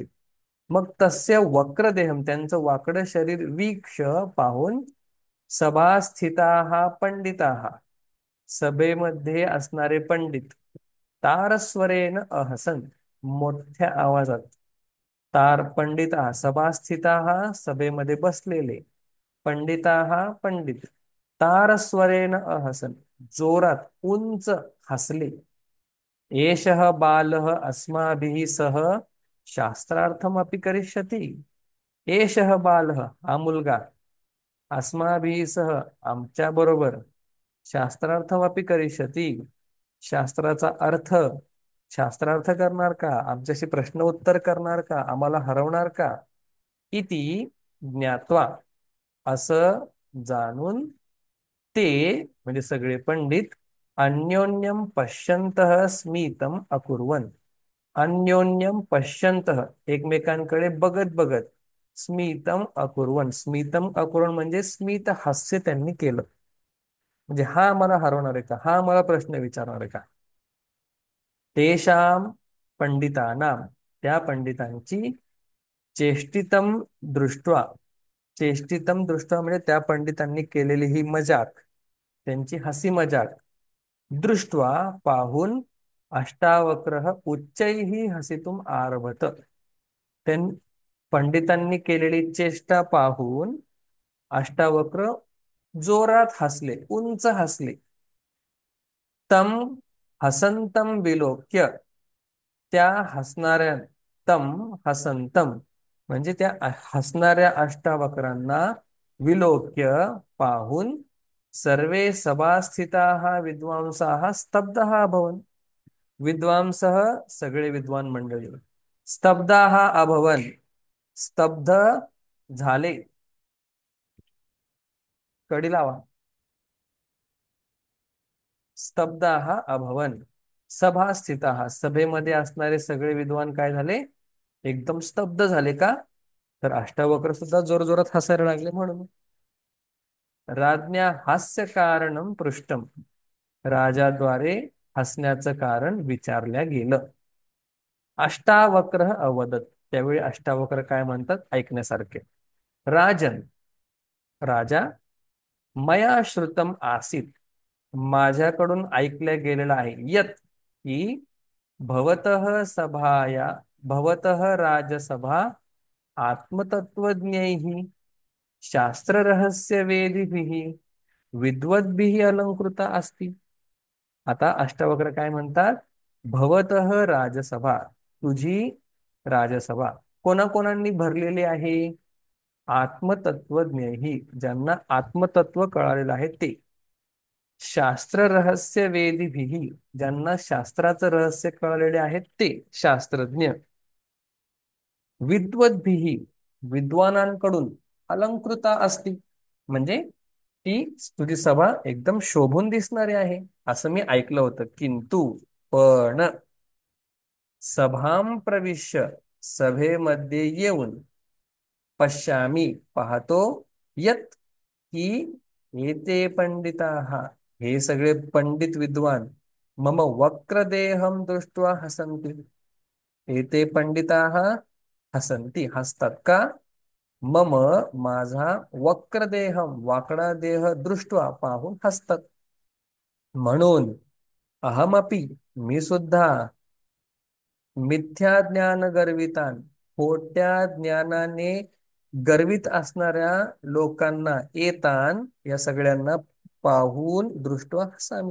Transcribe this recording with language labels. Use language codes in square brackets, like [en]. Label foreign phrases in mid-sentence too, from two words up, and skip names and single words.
[mr] मग [sa] तस्य वक्रदेहम [mr] त्यांचं वाकड शरीर वीक्ष पाहून [sa] सभास्थिता पंडिता [mr] सभेमध्ये असणारे पंडित [sa] तारस्वरेन अहसन [mr] मोठ्या आवाजात [sa] तार पंडिता सभास्थिता [mr] सभेमध्ये बसलेले पंडिता पंडित [sa] तारस्वरेन अहसन [mr] जोरात उंच हसले. [sa] एषः बालः अस्माभिः सह शास्त्रार्थमपि करिष्यति. एषः बालः [mr] हा मुलगा [sa] अस्माभिः सह [mr] आमच्या बरोबर [sa] शास्त्रार्थमपि करिष्यति [mr] शास्त्राचा अर्थ शास्त्रार्थ करणार का, आमच्याशी प्रश्न उत्तर करणार का, आम्हाला हरवणार का. [sa] इति ज्ञात्वा [mr] असं जाणून ते म्हणजे सगळे पंडित [sa] अन्योन्यम पश्यन्तः स्मितम अकुर्वन्. अन्योन्यम पश्यन्तः [mr] एकमेकांकडे बघत बघत [sa] स्मितम अकुर्वन्. स्मितम अकुर्वन् [mr] म्हणजे स्मित हास्य त्यांनी केलं. म्हणजे हा मला हरवणार आहे का, हा मला प्रश्न विचारणार आहे का. [sa] तेषाम पंडितानां [mr] त्या पंडितांची [sa] चेष्टितम दृष्ट्वा चेष्टितम दृष्ट्वा [mr] म्हणजे त्या पंडितांनी केलेली ही मजाक त्यांची [hi] हसी मजाक [mr] दृष्ट्वा पाहून [sa] अष्टावक्रः उच्चैः हसितुम आरभत. [mr] त्यां पंडितांनी केलेली चेष्टा पाहून अष्टावक्र जोरात हसले, उंच हसले. [sa] तम हसंतम विलोक्य [mr] त्या हसणाऱ्या [sa] तम हसंतम [mr] म्हणजे त्या हसणाऱ्या अष्टावक्रांना विलोक्य पाहून [sa] सर्वे सभास्थिताः विद्वांसाः स्तब्धाः अभवन्. [mr] विद्वांसः सगळे विद्वान मंडळी [sa] स्तब्धाः अभवन् [mr] स्तब्ध झाले. कडी लावा. [sa] स्तब्धाः अभवन् सभा स्थिताः [mr] सभेमध्ये असणारे सगळे विद्वान काय झाले, एकदम स्तब्ध झाले. का तर अष्टावक्र सुद्धा जोरजोरात हसायला लागले म्हणून. [sa] राज्ञा हास्य कारणम पृष्ठम [mr] राजाद्वारे हसण्याचं कारण विचारल्या गेलं. अष्टावक्र अवदत त्यावेळी अष्टावक्र काय म्हणतात ऐकण्यासारखे. राजन राजा [sa] मया श्रुतम आसीत [mr] माझ्याकडून ऐकलं गेलेलं आहे. [sa] यत की भवतः सभाया भवतः राजसभा आत्मतत्वज्ञैः शास्त्ररहस्यवेदिभिः विद्वद्भिः अलंकृता अस्ति. [mr] आता अष्टावक्र काय म्हणतात, [sa] भवतः राजसभा [mr] तुझी राजसभा कोणाकोणांनी भरलेली आहे, आत्मतत्वज्ञ ज्यांना आत्मतत्व कळालेलं आहे ते, [sa] शास्त्र रहस्य वेदीभिही [mr] ज्यांना शास्त्राचं रहस्य कळालेले आहेत ते शास्त्रज्ञ, विद्वद्भिही विद्वानांकडून [sa] अलंकृता असती [mr] म्हणजे ती तुझी सभा एकदम शोभून दिसणारी आहे असं मी ऐकलं होतं. [sa] किंतु पण सभां प्रविश्य, [mr] सभेमध्ये येऊन, पश्यामी, पाहतो, यत, की [sa] एते पंडिताः, [mr] हे सगळे पंडित विद्वान, [sa] मम वक्रदेहं दृष्ट्वा हसन्ति. एते पंडिताः हसन्ति, [mr] हसतात का? [sa] मम, [mr] माझा, वक्रदेहम, वाकडा देह, दृष्ट्वा, पाहून हसतात. म्हणून अहमपि, मी सुद्धा, [sa] मिथ्या ज्ञान गर्वितान, [mr] खोट्या ज्ञानाने गर्वित असणाऱ्या लोकांना, येतान, या सगळ्यांना पाहून, [sa] दृष्टवा हसामी.